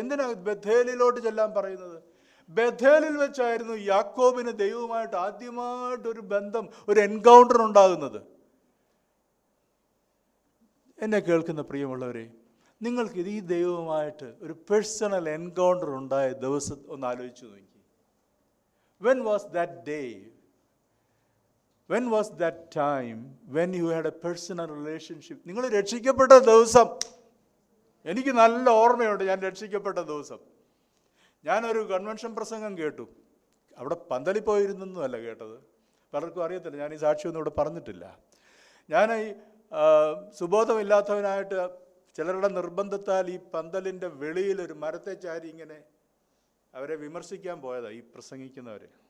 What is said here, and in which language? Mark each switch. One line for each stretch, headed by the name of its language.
Malayalam: എന്തിനാ ബഥേലിലോട്ട് ചെല്ലാൻ പറയുന്നത്? ബഥേലിൽ വെച്ചായിരുന്നു യാക്കോബിന് ദൈവവുമായിട്ട് ആദ്യമായിട്ടൊരു ബന്ധം, ഒരു എൻകൗണ്ടർ ഉണ്ടാകുന്നത്. എന്നെ കേൾക്കുന്ന പ്രിയമുള്ളവരെ, നിങ്ങൾക്ക് ഈ ദൈവവുമായിട്ട് ഒരു പേഴ്സണൽ എൻകൗണ്ടർ ഉണ്ടായ ദിവസം ഒന്ന് ആലോചിച്ച് നോക്കി.
English: When was that day? When was that time when you had a personal relationship?
Malayalam: നിങ്ങൾ രക്ഷിക്കപ്പെട്ട ദിവസം എനിക്ക് നല്ല ഓർമ്മയുണ്ട്. ഞാൻ രക്ഷിക്കപ്പെട്ട ദിവസം ഞാനൊരു കൺവെൻഷൻ പ്രസംഗം കേട്ടു. അവിടെ പന്തലിൽ പോയിരുന്നൊന്നുമല്ല കേട്ടത്, പലർക്കും അറിയത്തില്ല. ഞാൻ ഈ സാക്ഷിയൊന്നും ഇവിടെ പറഞ്ഞിട്ടില്ല. ഞാൻ ഈ സുബോധമില്ലാത്തവനായിട്ട് ചിലരുടെ നിർബന്ധത്താൽ ഈ പന്തലിൻ്റെ വെളിയിൽ ഒരു മരത്തെ ചാരി ഇങ്ങനെ അവരെ വിമർശിക്കാൻ പോയതാണ് ഈ പ്രസംഗിക്കുന്നവരെ.